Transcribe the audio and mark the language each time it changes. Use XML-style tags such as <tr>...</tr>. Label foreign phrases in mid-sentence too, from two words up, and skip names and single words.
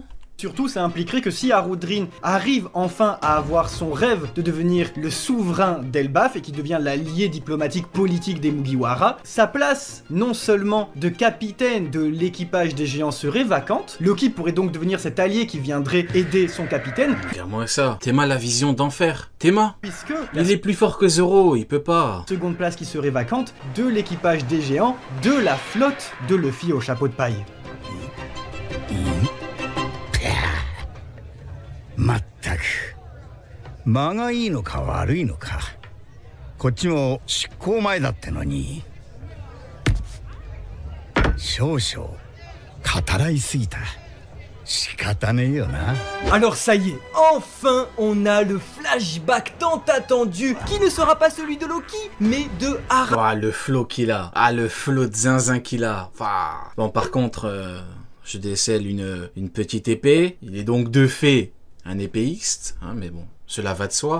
<fr>Surtout, ça impliquerait que si Ajrudin arrive enfin à avoir son rêve de devenir le souverain d'Elbaf et qui devient l'allié diplomatique politique des Mugiwara, sa place, non seulement de capitaine de l'équipage des géants, serait vacante. Loki pourrait donc devenir cet allié qui viendrait aider son capitaine. Regarde-moi ça. Théma la vision d'enfer. Théma. Puisque il est plus fort que Zoro, il peut pas. Seconde place qui serait vacante de l'équipage des géants, de la flotte de Luffy au chapeau de paille.</fr> <ja>まったく間がいいのか悪いのかこっちも執行前だってのに少々語らいすぎた仕方ねえよな</ja> <fr>Alors ça y est, enfin on a le flashback tant attendu qui ne sera pas celui de Loki mais de Harald. Ah le flow qu'il a, le flow de zinzin qu'il a. Bon par contre, je décèle une petite épée, il est donc de fait un épéiste, hein, mais bon, cela va de soi.</fr>